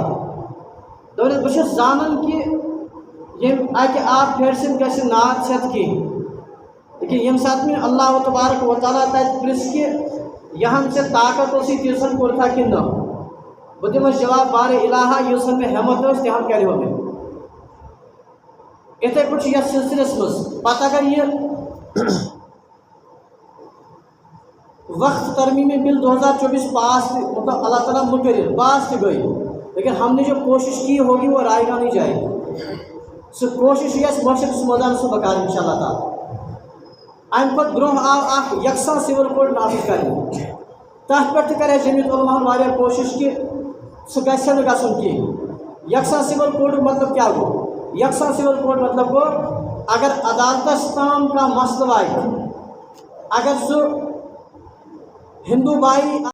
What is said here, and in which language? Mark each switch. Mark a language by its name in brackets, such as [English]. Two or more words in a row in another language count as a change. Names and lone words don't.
[Kashmiri] دوٚپُس بہٕ چھُس زانان کہِ ییٚمہِ اکہِ آب پھیرِ سۭتۍ گژھِ نار ژھٮ۪تھ کِہیٖنۍ لیکن ییٚمہِ ساتہٕ مےٚ اللہ تبارک و تعالیٰ تتہِ پرٛژھ کہِ یہِ ہن ژےٚ طاقت اوسُے تیٖژہن کوٚرتھا کِنہٕ نہ بہٕ دِمس جواب بارے الہا یۭژہن مےٚ ہٮ۪مت ٲس تِہن کرِہو مےٚ. یِتھَے پٲٹھۍ چھُ یتھ سلسلس منٛز پتہٕ اگر یہِ وقف ترمیمی بل 2024 پاس مطلب اللہ تعالیٰ مقرر پاس تہِ گئی [Urdu] لیکن ہم نے جو کوشش کی ہوگی وہ رائے گاہ نہیں جائے گی. [Kashmiri] سُہ کوشش یہِ اَسہِ معاشرٕ کِس مٲدانس منٛز بکار [Arabic] انشاء اللہ تعالیٰ. [Kashmiri] امہِ پتہٕ برونٛہہ آو اکھ یکساں [English] civil code [Kashmiri] نافذ کرنہٕ. تتھ پٮ۪ٹھ تہِ کرِ جمعیت علماہن واریاہ کوشش کہِ سُہ گژھِ نہٕ گژھُن کینٛہہ. یکساں سِول کوڈُک مطلب کیٛاہ گوٚو؟ یکساں [English] civil code [Kashmiri] مطلب گوٚو اگر عدالتس تام کانٛہہ مسلہٕ واتہِ اگر سُہ ہندو بھائی